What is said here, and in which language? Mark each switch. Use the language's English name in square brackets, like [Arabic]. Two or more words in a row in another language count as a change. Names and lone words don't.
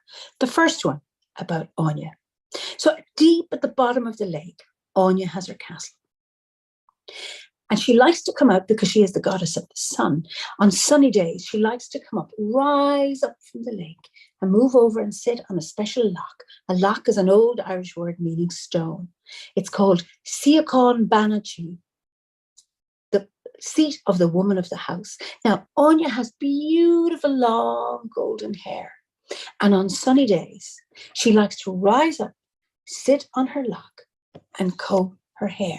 [English] The first one about Anya. So deep at the bottom of the lake, Anya has her castle. And she likes to come out because she is the goddess of the sun. On sunny days, she likes to come up, rise up from the lake and move over and sit on a special loch. A loch is an old Irish word meaning stone. It's called Siacán Banachi, the seat of the woman of the house. Now, Anya has beautiful long golden hair. And on sunny days, she likes to rise up, sit on her loch and comb her hair.